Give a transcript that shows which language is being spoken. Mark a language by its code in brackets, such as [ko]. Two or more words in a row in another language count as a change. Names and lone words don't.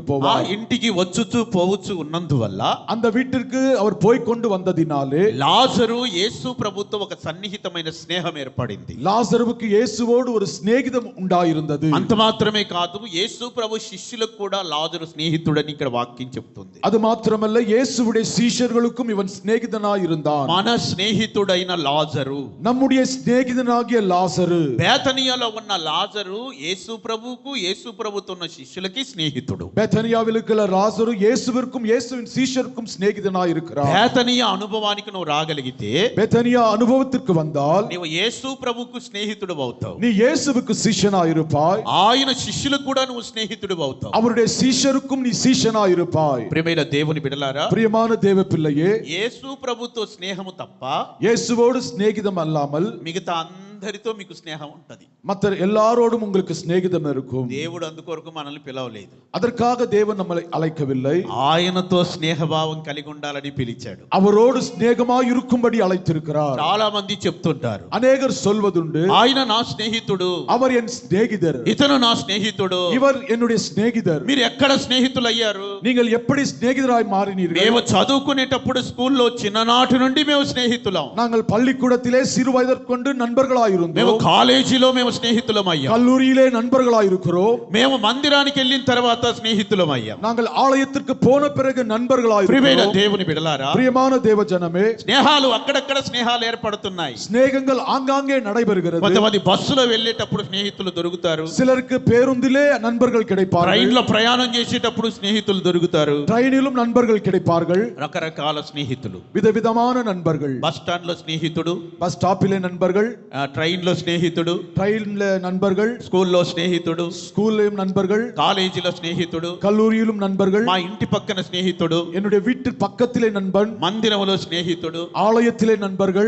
[ta] ఆ போவார். [te] ఇంటికి వచ్చుచూ పోవచ్చు ఉన్నందువల్ల [ta] அந்த வீட்டிற்கு அவர் போய் கொண்டு வந்ததினாலே [te] లాజరు యేసు ప్రభుతో ఒక సన్నిహితమైన స్నేహం ఏర్పడింది. [ta] லாசருவுக்கு இயேசுவோடு ஒரு சிநேகிதம் உண்டாயிருந்தது. [te] అంత మాత్రమే కాదు, యేసు ప్రభు శిష్యులకు కూడా లాజరు స్నేహితుడని ఇక్కడ వాక్యం చెప్తుంది. [ta] அது மாத்திரமல்ல, இயேசுவுடைய சீஷர்களுக்கும் இவன் சிநேகிதனாய் இருந்தான். [te] మన స్నేహితుడైన లాజరు, [ta] நம்முடைய சிநேகிதனாகிய லாசரு, [te] బేతనియాలో ఉన్న లాజరు యేసు ప్రభువుకు యేసు ప్రభుతో ఉన్న శిష్యులకి స్నేహితుడు. [ta] பெத்தனியாவில் இருக்கிற லாசரு இயேசுவிற்கும் இயேசுவின் சீஷருக்கும் சிநேகிதனாய் இருக்கிறார். [te] బేతనియా అనుభవానికి నువ్వు రాగలిగితే [ta] பெத்தனியா அனுபவத்திற்கு வந்தால் [te] నీవు యేసు ప్రభువుకు స్నేహితుడు అవుతావు. [ta] நீ இயேசுவுக்கு சீஷனாய் இருப்பாய். [te] ఆయన శిష్యులకు కూడా నువ్వు స్నేహితుడు అవుతావు. [ta] அவருடைய சீஷருக்கும் நீ சீஷனாய் இருப்பாய். [te] ప్రియమైన దేవుని బిడ్డలారా, [ta] பிரியமான தேவ பிள்ளையே, [te] యేసు ప్రభుతో స్నేహము తప్ప [ta] இயேசுவோடு சிநேகிதம் அல்லாமல் [te] మిగతా అందరితో మీకు స్నేహం ఉంటది. [ta] மற்ற எல்லாரோடும் உங்களுக்கு சிநேகிதம் இருக்கும். [te] దేవుడు అందుకొరకు మనల్ని పిలవలేదు. [ta] அதற்காக தேவன் நம்மளை அழைக்கவில்லை. [te] ఆయనతో స్నేహభావం కలిగి ఉండాలని పిలిచాడు. [ta] அவரோடு சிநேகமாய் இருக்கும்படி அழைத்திருக்கிறார். [te] చాలా మంది చెప్తుంటారు, [ta] அநேகர் சொல்வதுண்டு, [te] ఆయన నా స్నేహితుడు, [ta] அவர் என் சிநேகிதர், [te] ఇతను నా స్నేహితుడు. [ta] இவர் என்னுடைய சிநேகிதர். [te] మీరు ఎక్కడ స్నేహితులు అయ్యారు? [ta] நீங்கள் எப்படி சிநேகிதராய் மாறினீர்கள்? [te] మేము చదువుకునేటప్పుడు స్కూల్లో చిన్ననాటి నుండి మేము స్నేహితులం. [ta] நாங்கள் பள்ளிக்கூடத்திலே சிறு வயதற்கொண்டு நண்பர்களாய் [te] మేము [ta] இருந்தோம். [te] కాలేజీలో మేము స్నేహితులం అయ్యాం. [ta] கல்லூரியிலே நண்பர்களாய் இருக்கிறோம். [te] మేము మందిరానికి వెళ్ళిన తర్వాత స్నేహితులం అయ్యాం. [ta] நாங்கள் ஆலயத்திற்கு போன பிறகு நண்பர்களாய் [te] ప్రియమైన [ta] இருக்கிறோம். [te] దేవుని బిడ్డలారా, [ta] பிரியமான தேவ ஜனமே, [te] స్నేహాలు అక్కడక్కడ స్నేహాలు ఏర్పడుతున్నాయి. [ta] சிநேகங்கள் ஆங்காங்கே நடைபெறுகிறது. [te] కొంతమంది బస్సులో వెళ్ళేటప్పుడు స్నేహితులు దొరుకుతారు. [ta] சிலருக்கு பேருந்திலே நண்பர்கள் கிடைப்பார்கள். [te] ట్రైన్ లో ప్రయాణం చేసేటప్పుడు స్నేహితులు దొరుకుతారు. [ta] ட்ரெயினிலும் நண்பர்கள் கிடைப்பார்கள். [te] రకరకాల స్నేహితులు. [ta] விதவிதமான நண்பர்கள். [en] bus stand [te] లో స్నేహితుడు, [en] bus stop [ta] நண்பர்கள், [te] ట్రైన్ లో స్నేహితుడు, [ta] ட்ரெயின்ல நண்பர்கள், [te] స్కూల్లో స్నేహితుడు, [ta] ஸ்கூல்லையும் நண்பர்கள், [te] కాలేజీలో స్నేహితుడు, [ta] கல்லூரியிலும் நண்பர்கள், [te] మా ఇంటి పక్కన స్నేహితుడు, [ta] என்னுடைய வீட்டு பக்கத்திலே நண்பன், [te] మందిరంలో స్నేహితుడు. [ta] ஆலயத்திலே நண்பர்கள்.